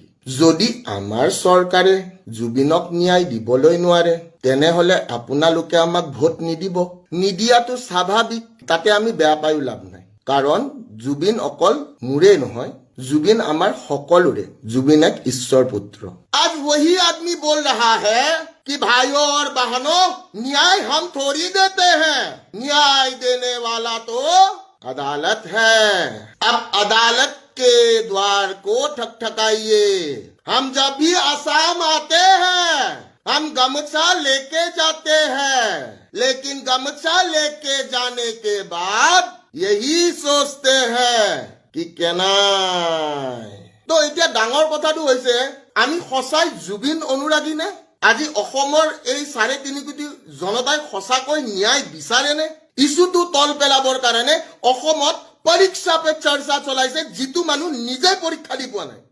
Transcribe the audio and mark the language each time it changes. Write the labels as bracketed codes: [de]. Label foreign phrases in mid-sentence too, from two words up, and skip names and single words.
[as] যদি আমাৰ চৰকাৰে জুবিনক ন্যায় দিবলৈ নোৱাৰে, তেনেহলে আপোনালোকে আমাক ভোট নিদিব। নিদিয়াটো স্বাভাৱিক, তাতে আমি বেয়া পায়ো লাভ নাই। কাৰণ জুবিন অকল মোৰেই নহয়, জুবিন আমাৰ সকলোৰে। জুবিন এক ঈশ্বৰ পুত্ৰ। [hi] आज वही आदमी बोल रहा है कि भाइयों और बहनों, न्याय हम थोड़ी देते हैं, न्याय देने वाला तो अदालत है। अब अदालत के द्वार को ठकठकाइए। हम जब भी असम आते हैं, हम गमछा लेके जाते हैं लेकिन गमछा लेके जाने के बाद यही सोचते हैं कि কেনাই। [as] তো এতিয়া ডাঙৰ কথাটো হৈছে আমি সঁচাই জুবিন অনুৰাগী নে? আজি অসমৰ এই 3.5 কোটি জনতাই সঁচাকৈ ন্যায় বিচাৰেনে? ইছুটো তল পেলাবৰ কাৰণে অসমত পৰীক্ষা পে চৰ্চা চলাইছে, যিটো মানুহ নিজে পৰীক্ষা দি পোৱা নাই।